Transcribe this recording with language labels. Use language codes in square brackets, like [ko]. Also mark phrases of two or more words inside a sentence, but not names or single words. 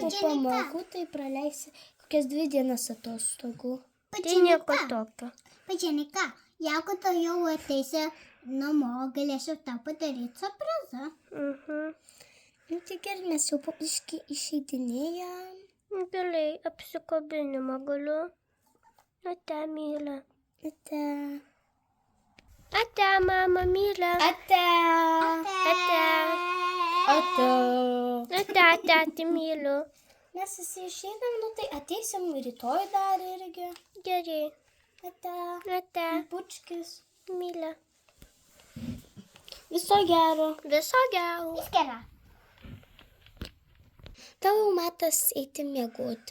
[lt] Po pamokų tai praleisi kokias 2 dienas atostogų. Tai nieko tokio. Pačianika, jeigu tu jau ateisi namo, galėsiu tau padaryti surprizą. Tai gerai, mes jau išeidinėjam. Gerai, apsikabinimą galiu. Ate, mylia. Ate. Ate, mama, mylia. Ate. Ate. Ate. Ate, myliu. Mes visi išeinam, tai ateisim rytoj dar irgi. Gerai. Ate. Bučkis. Mylia. Viso gero. Viso gero. Vis gera. Tau metas eiti miegoti.